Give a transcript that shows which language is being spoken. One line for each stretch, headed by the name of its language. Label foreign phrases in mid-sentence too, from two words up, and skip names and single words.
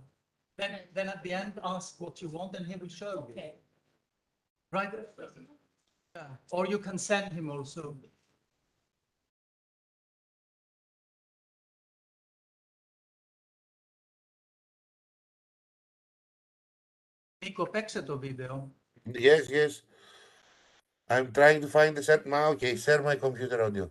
English: Then at the end, ask what you want and he will show you. Okay. Right? Yeah. Or you can send him also. Nico,
Greek: παίξε το βίντεο.
English: Yes, yes. I'm trying to find the set now. Okay, share my computer audio.